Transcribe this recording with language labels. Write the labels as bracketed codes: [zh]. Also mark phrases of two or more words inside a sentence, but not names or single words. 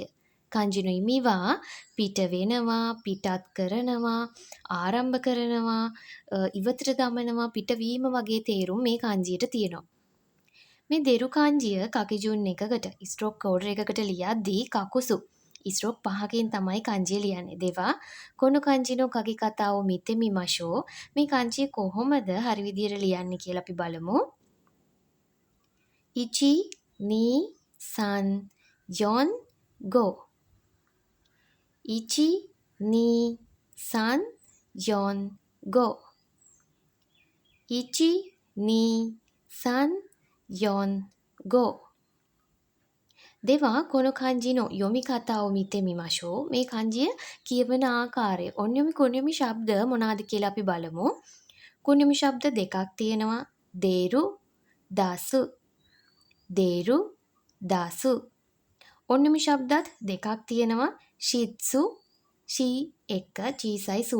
[ja] 漢字の意味は [si] පිට වෙනවා, පිටත් කරනවා, ආරම්භ කරනවා, ඉවතට දමනවා, පිටවීම වගේ තේරුම් මේ kanjiයට තියෙනවා. මේ දෙරු kanjiය කකිජුන් එකකට [en] stroke order [si] එකකට ලියද්දී කකුසු ස්ට්‍රෝක් 5කින් තමයි kanji ලියන්නේ. [ja] では この 漢字 の 書き 方 を 見て みましょう. [si] මේ kanji කොහොමද හරි විදියට ලියන්නේ කියලා අපි බලමු. [ja] 一 二 三 四 五. 一 二 三 四 五. 一 二 三 四 五. では この 漢字 の 読み 方 を 見て みましょう. [si] මේ kanjiය කියවන ආකාරය [ja] 音読み 訓読み [si] ශබ්ද මොනවාද කියලා අපි බලමු. කුන්යොමි ශබ්ද දෙකක් තියෙනවා. [ja] 出る 出す. 出る 出す. [si] ඔන්යොමි ශබ්දත් දෙකක් තියෙනවා. [ja] しつ し එක 小さい す.